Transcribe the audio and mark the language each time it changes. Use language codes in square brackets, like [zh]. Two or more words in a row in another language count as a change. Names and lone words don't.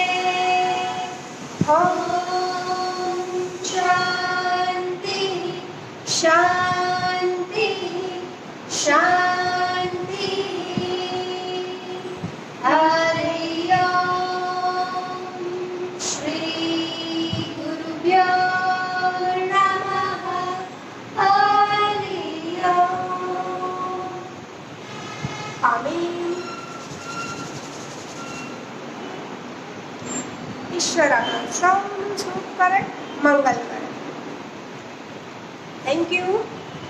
[sa] ॐ शान्ति शान्ति शान्ति. हरि ओम. श्री गुरुभ्यो नमः. हरि ओम. [gu] આમીન. ઈશ્વર આપણું સૌનું સુખ કરે, મંગલ કરે. [en] thank you.